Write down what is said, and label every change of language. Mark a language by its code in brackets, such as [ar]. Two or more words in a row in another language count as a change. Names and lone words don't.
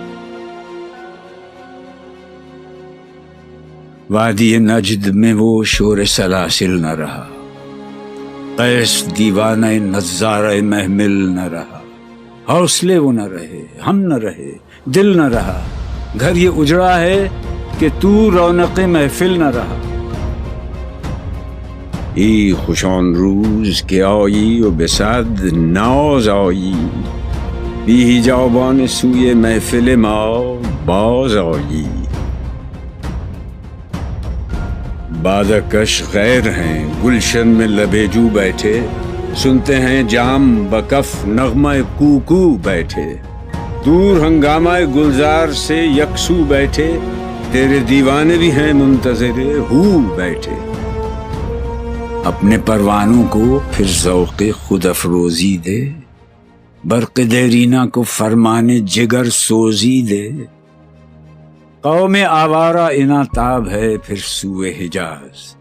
[ur] وادی نجد میں وہ شور سلاسل نہ رہا، قیس دیوانہ نظارہ محمل نہ رہا، حوصلے وہ نہ رہے، ہم نہ رہے، دل نہ رہا، گھر یہ اجڑا ہے کہ تو رونق محفل نہ رہا۔ [fa] ای خوشان روز کہ آیی و بصد ناز آیی، بی حجابان سوی محفل ما باز آیی، [ur] بادکش غیر ہیں گلشن میں لبے جو بیٹھے، سنتے ہیں جام بکف نغمہ کوکو بیٹھے، دور ہنگامہ گلزار سے یکسو بیٹھے، تیرے دیوانے بھی ہیں منتظر ہو بیٹھے، اپنے پروانوں کو پھر ذوق خود افروزی دے، برق دیرینہ کو فرمانے جگر سوزی دے، قوم آوارہ اناتاب ہے پھر سوئے حجاز،